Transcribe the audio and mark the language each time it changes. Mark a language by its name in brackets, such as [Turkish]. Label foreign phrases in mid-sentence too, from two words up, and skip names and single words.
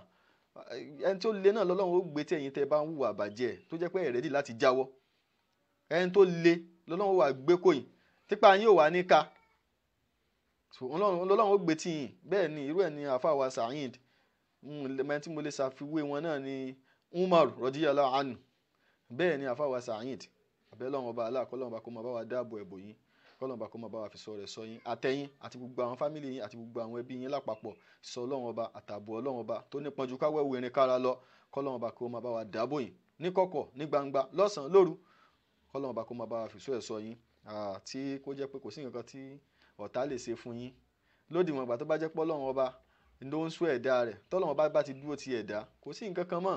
[Yoruba] Ẹni tó le náà lọ́lọ́run ó gbé tí ẹ̀yin tẹ́ bá ń hùwà bàjẹ́ tó jẹ́ pé ẹ̀ rẹ́dì láti jáwọ́. Ẹni tó le lọ́lọ́run wà gbé kòyìn típa yín ò wá ní ká, Ọlọ́run ó gbé tí yín. Bẹ́ẹ̀ ni irú ẹ̀ ni àáfàá wa Saheed mẹ́rin tí mo lè ṣàfiwé wọn náà ni Umar [Arabic] رضي الله عنه. [Yoruba] Bẹ́ẹ̀ ni àáfàá wa Saheed. Abẹ́ Ọlọ́run Ọba Allah kọ́lọ́run Ọba kó máa bá wa dáàbò ẹ̀bò yín, kọ́lọ́run Ọba kó máa bá wa fi sọ rẹ̀ sọ yín àtẹ̀yìn àti gbogbo àwọn fámìlì yín àti gbogbo àwọn ẹbí yín lápapọ̀. Sọ Ọlọ́run Ọba àtààbò Ọlọ́run Ọba tó nípọn ju káwẹ́ wo irin kára lọ, kọ́lọ́run Ọba kó máa bá wa dáàbò yín ní kọ̀kọ̀ ní gbangba lọ́sàn-án lóru, kọ́lọ́run Ọba kó máa bá wa fi sọ ẹ̀ sọ yín tí kó jẹ́ pé kò sí nǹkan tí ọ̀tá lè ṣe fún yín lódiwọ̀n ìgbà tó bá jẹ́ pé Ọlọ́run Ọba ló ń sọ ẹ̀dá rẹ̀, tọ́lọ́run Ọba bá ti dúró ti ẹ̀dá kò sí nǹkan kan mọ́.